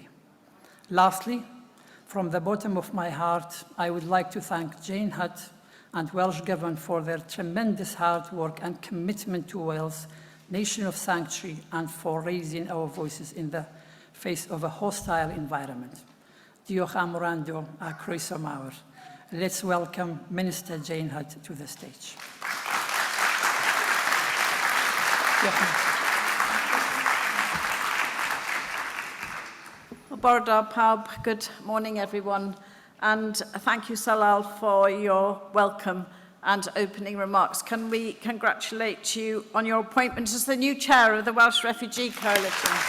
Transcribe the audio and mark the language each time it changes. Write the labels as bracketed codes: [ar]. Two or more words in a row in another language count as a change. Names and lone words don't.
[en] Lastly, from the bottom of my heart, I would like to thank Jane Hutt and Welsh Government for their tremendous hard work and commitment to Wales, nation of sanctuary, and for raising our voices in the face of a hostile environment. [cy] Diolch am wrando a croeso mawr. [en] Let's welcome Minister Jane Hutt to the stage. [cy] Bore da pawb, [en] good morning everyone, and thank you Salal for your welcome and opening remarks. Can we congratulate you on your appointment as the new chair of the Welsh Refugee Coalition?